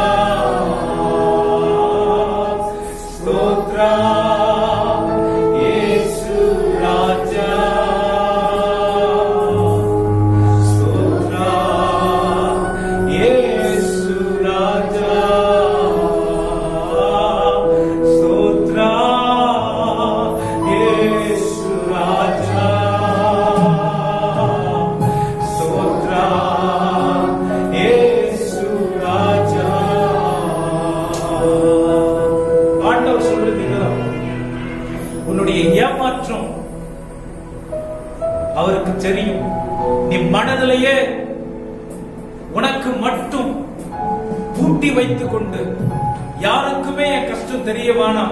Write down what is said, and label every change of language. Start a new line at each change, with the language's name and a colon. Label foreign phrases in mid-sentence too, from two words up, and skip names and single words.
Kannada: ಸ್ತೋತ್ರ ಯೇಸು ರಾಜ, ಸ್ತೋತ್ರ ಯೇಸು ರಾಜ, ಸ್ತೋತ್ರ ಯೇಸು ರಾಜ, ಸ್ತೋತ್ರ ಯೇಸு ராஜ.
Tamil: ஆண்டவர் சொல்றீங்களா, உன்னுடைய ஏமாற்றம் அவருக்கு தெரியும். நீ மனதிலேயே உனக்கு மட்டும் பூட்டி வைத்துக் கொண்டு யாருக்குமே என் கஷ்டம் தெரிய வேணாம்